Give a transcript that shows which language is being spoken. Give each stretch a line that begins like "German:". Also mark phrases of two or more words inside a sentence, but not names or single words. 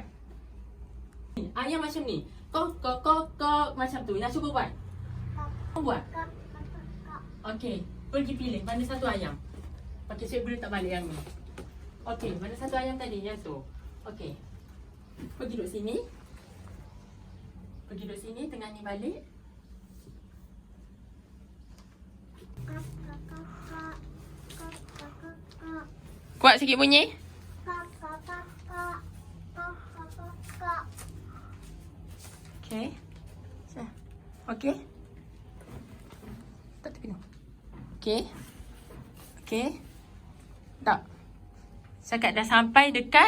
Malay: Ayam macam ni. Kok kok kok kok macam tu. Nak cuba buat? Kok, Buat. kok, kok, kok, kok. Okey, pergi pilih mana satu ayam. Okey, cikgu letak balik yang ni. Okey, mana satu ayam tadi? Yang tu. Okey. Pergi duduk sini. Pergi duduk sini, tengah ni balik. Kok, kok, kok, kok. Kok, kok, kok, kok. Kuat sikit bunyi. Kok, kok, kok, kok. Kok, kok, kok, kok. Okey. Okey. Tak tepi. Okey. Okey. Tak. Cakap dah sampai dekat.